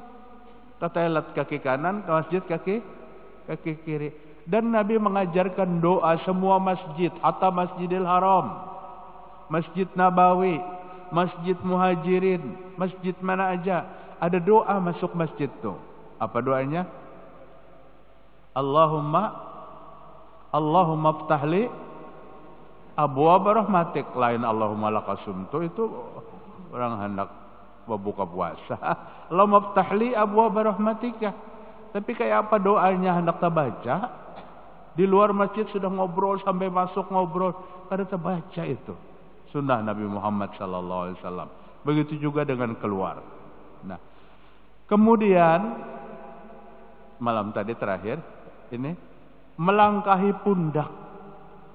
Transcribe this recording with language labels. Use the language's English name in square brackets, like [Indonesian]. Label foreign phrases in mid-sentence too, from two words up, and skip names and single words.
[Indonesian] Ke toilet kaki kanan, ke masjid kaki kiri. Dan Nabi mengajarkan doa semua masjid, hatta Masjidil Haram, Masjid Nabawi, Masjid Muhajirin, masjid mana aja ada doa masuk masjid tuh. Apa doanya? [Arabic] Allahumma ftahli abwaab rahmatik. [Banjar] Lain [Arabic] Allahumma lakasumtu, [Banjar] itu orang hendak buka puasa. [Arabic] Allahumma ftahli abwaab rahmatika. [Banjar] Tapi kayak apa doanya hendak terbaca? Di luar masjid sudah ngobrol sampai masuk ngobrol, kada terbaca itu. [Indonesian] Sunnah Nabi Muhammad [Arabic] sallallahu alaihi wasallam. [Indonesian] Begitu juga dengan keluar. Nah, kemudian malam tadi terakhir ini melangkahi pundak.